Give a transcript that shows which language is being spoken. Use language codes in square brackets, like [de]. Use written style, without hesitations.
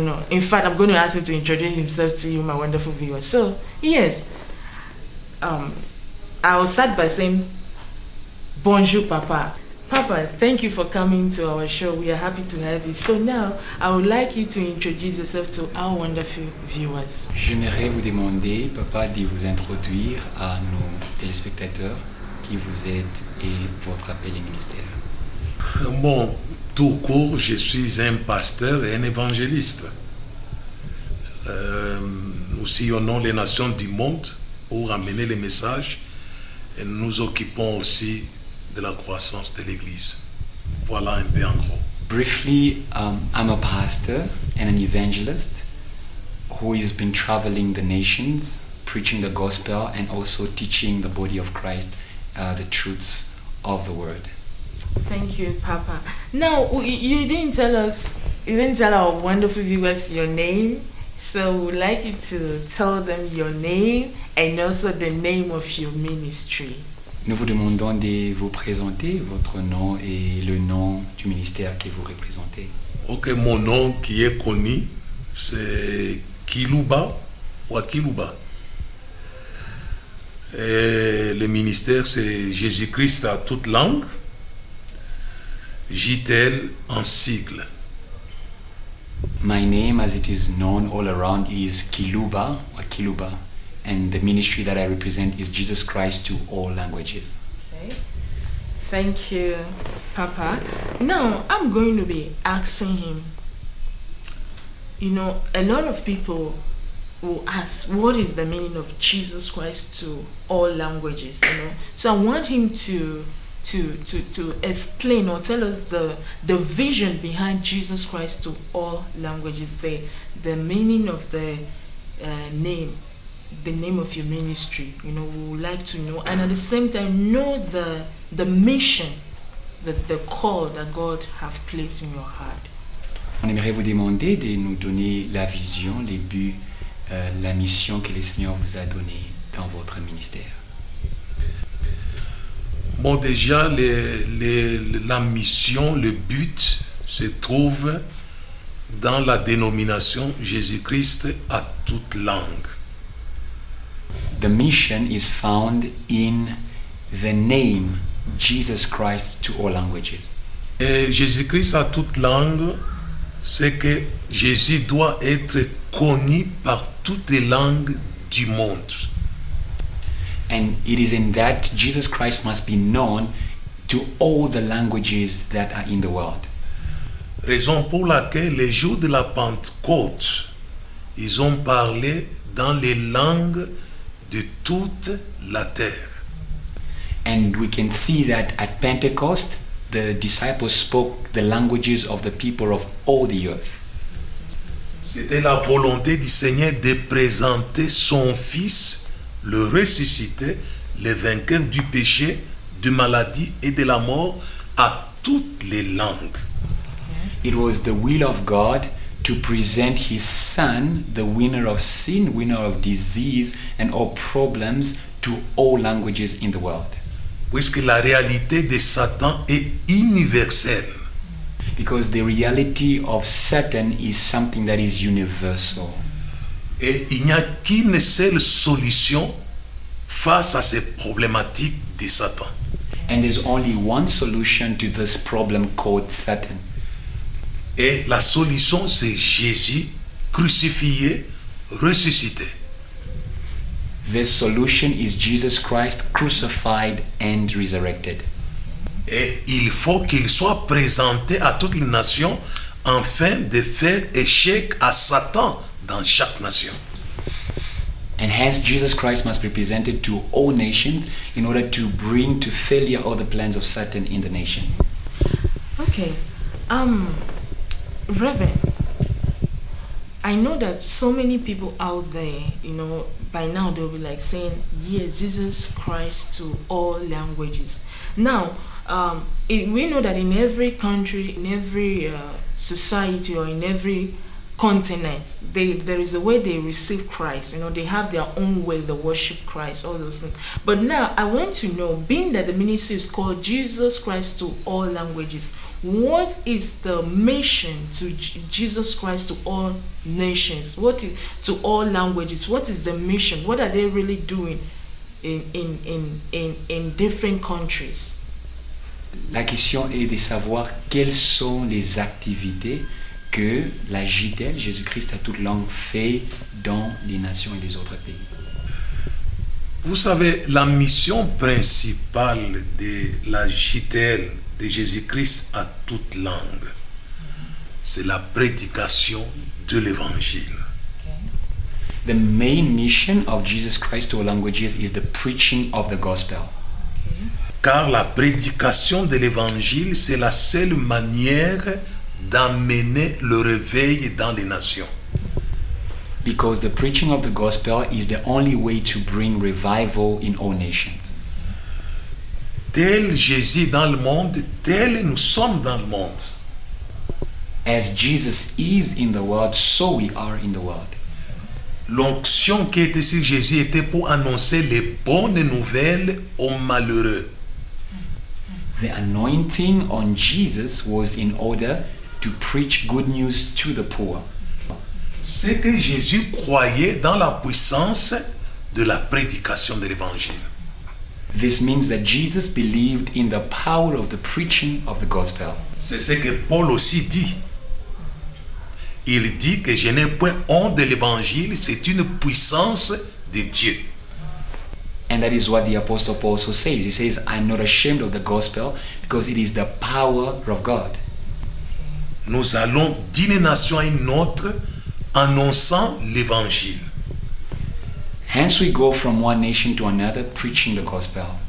[en] In fact, I'm going to ask him to introduce himself to you, my wonderful viewers. So, yes. I will start by saying, bonjour, Papa. Papa, thank you for coming to our show. We are happy to have you. So now, I would like you to introduce yourself to our wonderful viewers. [fr] J'aimerais vous demander, Papa, de vous introduire à nos téléspectateurs, qui vous êtes et votre appel et ministère. Bon, tout court, je suis un pasteur et un évangéliste. Nous sillonnons les nations du monde pour amener les messages et nous nous occupons aussi de la croissance de l'Église. Voilà un peu en gros. [en] Briefly, I'm a pastor and an evangelist who has been traveling the nations, preaching the gospel and also teaching the body of Christ the truths of the word. Thank you, Papa. Now, you didn't tell our wonderful viewers your name. So we'd like you to tell them your name and also the name of your ministry. [fr] Nous vous demandons de vous présenter votre nom et le nom du ministère que vous représentez. Ok, mon nom qui est connu, c'est Kiluba ou Kiluba. Et le ministère, c'est Jésus-Christ à toute langue, JTL en sigle. [en] My name, as it is known all around, is Kiluba or Kiluba, and the ministry that I represent is Jesus Christ to all languages. Okay. Thank you, Papa. Now, I'm going to be asking him, you know, a lot of people will ask, what is the meaning of Jesus Christ to all languages, you know? So I want him to explain or tell us the vision behind Jesus Christ to all languages, the meaning of the name of your ministry. You know, we would like to know, and at the same time know the mission, the call that God have placed in your heart. [fr] On aimerait vous demander de nous donner la vision, les buts, la mission que le Seigneur vous a donnée dans votre ministère. Bon, déjà, la mission, le but se trouve dans la dénomination Jésus-Christ à toute langue. [en] The mission is found in the name Jesus Christ to all languages. [fr] Et Jésus-Christ à toute langue, c'est que Jésus doit être connu par toutes les langues du monde. [en] And it is in that Jesus Christ must be known to all the languages that are in the world. [fr] Raison pour laquelle les jours de la Pentecôte, ils ont parlé dans les langues de toute la terre. [en] And we can see that at Pentecost, the disciples spoke the languages of the people of all the earth. [fr] C'était la volonté du Seigneur de présenter son Fils, le ressuscité, le vainqueur du péché, de maladie et de la mort à toutes les langues. [en] It was the will of God to present his son, the winner of sin, winner of disease and all problems, to all languages in the world. [fr] Puisque la réalité de Satan est universelle. [en] Because the reality of Satan is something that is universal. [fr] Et il n'y a qu'une seule solution face à ces problématiques de Satan. [en] And there's only one solution to this problem called Satan. [fr] Et la solution, c'est Jésus crucifié, ressuscité. [en] The solution is Jesus Christ crucified and resurrected. [fr] Et il faut qu'il soit présenté à toutes les nations afin de faire échec à Satan dans chaque nation. [en] And hence Jesus Christ must be presented to all nations in order to bring to failure all the plans of Satan in the nations. Okay. Reverend, I know that so many people out there, by now they'll be like saying, yes, Jesus Christ to all languages. Now, we know that in every country, in every society, or in every continent, there is a way they receive Christ. They have their own way they worship Christ, all those things. But now I want to know, being that the ministry is called Jesus Christ to all languages, what is the mission to Jesus Christ to all nations? What is to all languages? What is the mission? What are they really doing in different countries? [fr] La question est de savoir quelles sont les activités que la JTL, Jésus-Christ à toute langue, fait dans les nations et les autres pays. Vous savez, la mission principale de la JTL, de Jésus-Christ à toute langue, c'est la prédication de l'évangile. [en] The main mission of Jesus Christ to all languages is the preaching of the gospel. [fr] Car la prédication de l'évangile, c'est la seule manière d'amener le réveil dans les nations. [en] Because the preaching of the gospel is the only way to bring revival in all nations. [fr] Tel Jésus dans le monde, tel nous sommes dans le monde. [en] As Jesus is in the world, so we are in the world. [fr] L'onction qui était sur Jésus était pour annoncer les bonnes nouvelles aux malheureux. [en] The anointing on Jesus was in order to preach good news to the poor. [fr] C'est que Jésus croyait dans la puissance de la prédication de l'évangile. [en] This means that Jesus believed in the power of the preaching of the gospel. [fr] C'est ce que Paul aussi dit. Il dit que je n'ai point honte de l'évangile, c'est une puissance de Dieu. [en] And that is what the Apostle Paul also says. He says, I'm not ashamed of the gospel because it is the power of God. [fr] Nous allons d'une nation à une autre annonçant l'évangile. [en] Hence we go from one nation to another preaching the gospel.